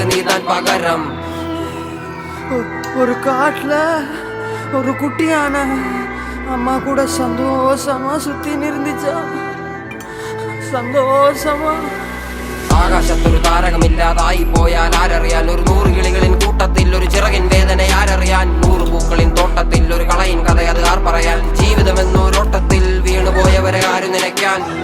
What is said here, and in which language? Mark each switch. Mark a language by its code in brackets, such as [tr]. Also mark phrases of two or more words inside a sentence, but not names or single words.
[ta] நீதான் பகரம். ஒரு காட்டுல ஒரு குட்டியான அம்மா கூட சந்தோஷமா சுத்தி இருந்துச்சா, സന്തോഷമാ. [ml] ആകാശത്തൊരു താരകമില്ലാതായി പോയാൽ ആരറിയാൻ? ഒരു 100 കിളികളിൻ കൂട്ടത്തിൽ ഒരു ചിറകിൻ വേദന ആരറിയാൻ? 100 പൂക്കളിൻ തോട്ടത്തിൽ ഒരു കളയിൻ കഥ അത് ആർ പറയാൻ? ജീവിതമെന്നൊരോട്ടത്തിൽ വീണുപോയവരെ ആരും നിലയ്ക്കാൻ?